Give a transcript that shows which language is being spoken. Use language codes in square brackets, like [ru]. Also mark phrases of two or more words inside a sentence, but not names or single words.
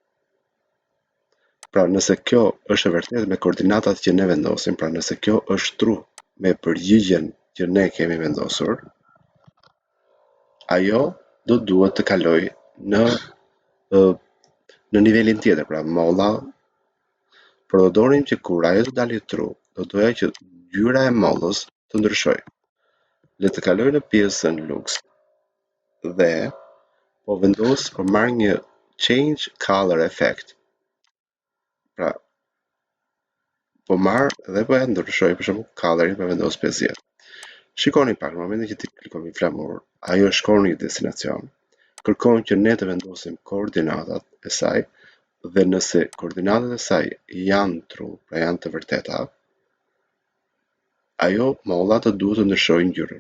[sq] Pra nëse kjo është e vërtetë me koordinatat që ne vendosim, pra nëse kjo është true me përgjigjen që ne kemi vendosur, ajo do duhet të kaloj në nivelin tjetër, pra molla, por do donim që kur ajo të dalë true, do doja që ngjyra e mollës të ndryshojë. Le të kaloj në pjesën lux dhe po marr një [en] change color effect. [sq] Pra po marr dhe po e ndryshoj për shembull colorin, po vendos 50. Shikoni pak, në momentin që ti klikon në flamur, ajo shkon në një destinacion. Kërkon që ne të vendosim koordinatat e saj dhe nëse koordinatat e saj janë true, pra janë të vërteta, ajo molla të duhet të ndryshojë ngjyrën.